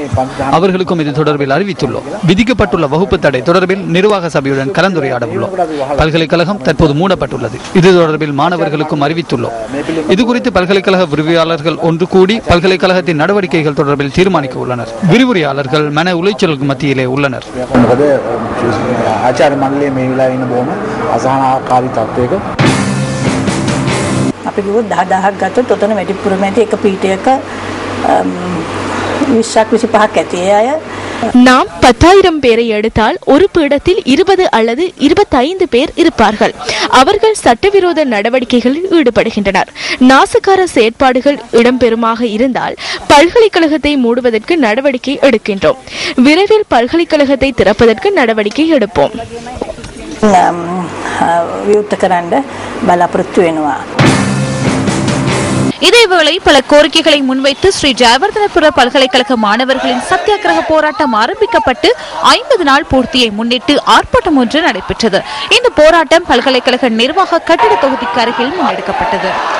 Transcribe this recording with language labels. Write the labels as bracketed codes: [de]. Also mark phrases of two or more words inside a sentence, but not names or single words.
[ta] அவர்களுக்கும் இது தொடர்பில் அறிவித்துள்ளோம். விதிக்கப்பட்டுள்ள வகுப்பு தடை தொடர்பில் நிர்வாக சபையுடன் கலந்துரையாட உள்ளோம். பல்கலைக்கழகம் தற்போது மூடப்பட்டுள்ளது. இது தொடர்பில் மாணவர்களுக்கும் அறிவித்துள்ளோம். இதுகுறித்து பல்கலைக்கழக விரிவுரையாளர்கள் ஒன்று கூடி பல்கலைக்கழகத்தின் நடவடிக்கைகள் தொடர்பில் தீர்மானிக்க உள்ளனர். விரிவுரையாளர்கள் மன உளைச்சலுக்கு மத்தியிலே உள்ளனர். [si] අපි කිව්වොත් 10,000ක් ගත්තොත් ඔතන වැඩිපුරම ඇති එක පීඨයක 20ක් 25ක් ඇති. ඒ අය [ta] நாம் 10,000 பேரை எடுத்தால் ஒரு பீடத்தில் 20 அல்லது 25 பேர் இருப்பார்கள். அவர்கள் சட்டவிரோத நடவடிக்கைகளில் ஈடுபடுகின்றனர். நாசகார செயற்பாடுகள் இடம்பெறுமாக இருந்தால் பல்கலைக்கழகத்தை மூடுவதற்கு நடவடிக்கை எடுக்கின்றோம். விரைவில் பல்கலைக்கழகத்தை திறப்பதற்கு நடவடிக்கை எடுப்போம். [si] විවෘත කරන්න බලාපොරොත්තු වෙනවා. [ta] இதேவேளை பல கோரிக்கைகளை முன்வைத்து ஸ்ரீ ஜெயவர்தனபுர பல்கலைக்கழக மாணவர்களின் சத்தியாகிரக போராட்டம் ஆரம்பிக்கப்பட்டு 50 நாள் பூர்த்தியை முன்னிட்டு ஆர்ப்பாட்டம் ஒன்று நடைபெற்றது. இந்த போராட்டம் பல்கலைக்கழக நிர்வாக கட்டிட தொகுதிக்கு அருகில் முன்னெடுக்கப்பட்டது.